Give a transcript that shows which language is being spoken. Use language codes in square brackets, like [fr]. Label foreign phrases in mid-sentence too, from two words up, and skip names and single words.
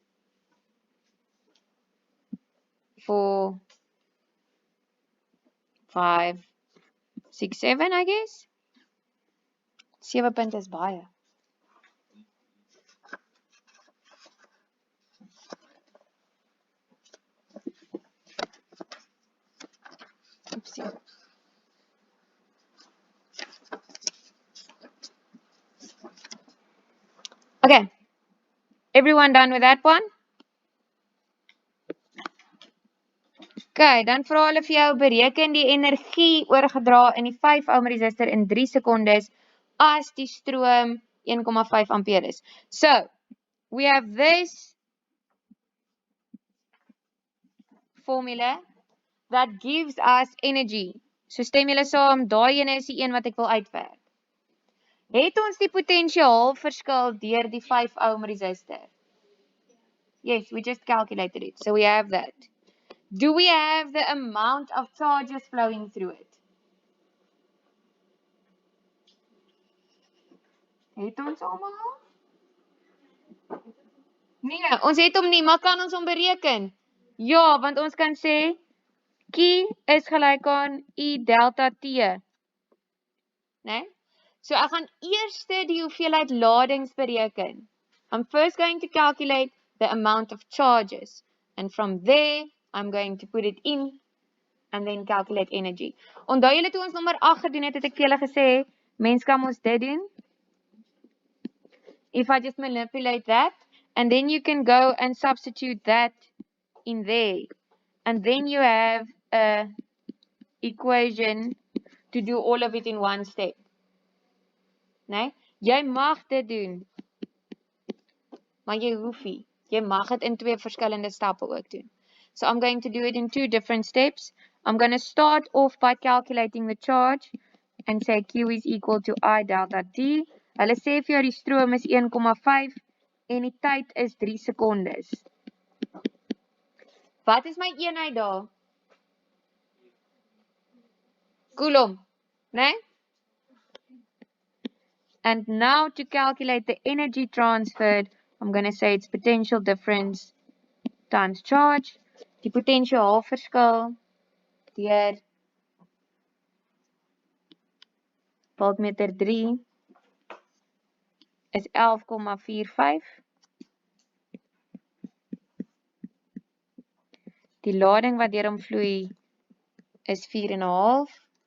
[en] 4, 5, 6, 7, I guess. [af] 7 punte is baie. Oopsie. [en] Okay, everyone done with that one? [af] Okay, dan vra hulle vir jou bereken die energie oorgedra in die 5 ohm resistor in 3 sekondes as die stroom 1,5 ampere is. [en] So, we have this formula that gives us energy. [af] So stem julle saam, daai ene is die een wat ek wil uitwerk. Het ons die potensiaal verskil deur die 5 ohm resistor? [en] Yes, we just calculated it. So we have that. Do we have the amount of charges flowing through it? [af] Het ons almal? Nee, ons het hom nie, maar kan ons hom bereken? Ja, want ons kan sê Q is gelyk aan I delta T. Nee? So ek gaan eers die hoeveelheid ladings bereken. [en] I'm first going to calculate the amount of charges. And from there, I'm going to put it in and then calculate energy. [af] Onthou julle toe ons nommer 8 gedoen het ek vir julle gesê, mens kan ons dit doen. [en] If I just manipulate that, and then you can go and substitute that in there. And then you have a equation to do all of it in one step. [af] Nee? Jy mag dit doen. Maar jy hoef nie. Jy mag dit in 2 verskillende stappe ook doen. [en] So I'm going to do it in 2 different steps. I'm going to start off by calculating the charge and say Q is equal to I delta T. [af] Hulle sê vir jou die stroom is 1,5 en die tyd is 3 sekondes. Wat is my eenheid daar? Coulomb. Né? [en] And now to calculate the energy transferred, I'm going to say it's potential difference times charge. [af] Die potentiaalverskil deur voltmeter 3 is 11,45. Die lading wat deur hom vloei is 4,5.